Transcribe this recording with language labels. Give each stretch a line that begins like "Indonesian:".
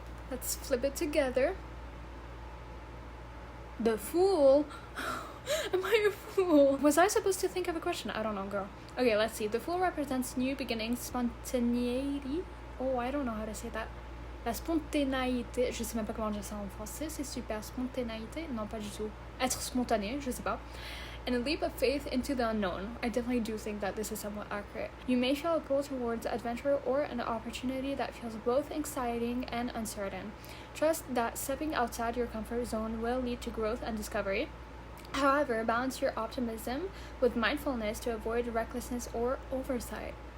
English: Let's flip it together. The Fool. Am I a fool? Was I supposed to think of a question? I don't know, girl. Okay, let's see. The Fool represents new beginnings, spontaneity. Oh, I don't know how to say that.
French: La spontanéité. Je sais même pas comment dire ça en français. C'est super. Spontanéité? Non, pas du tout. Être spontané, je sais pas.
English: And a leap of faith into the unknown. I definitely do think that this is somewhat accurate. You may feel a pull towards adventure or an opportunity that feels both exciting and uncertain. Trust that stepping outside your comfort zone will lead to growth and discovery. However, balance your optimism with mindfulness to avoid recklessness or oversight.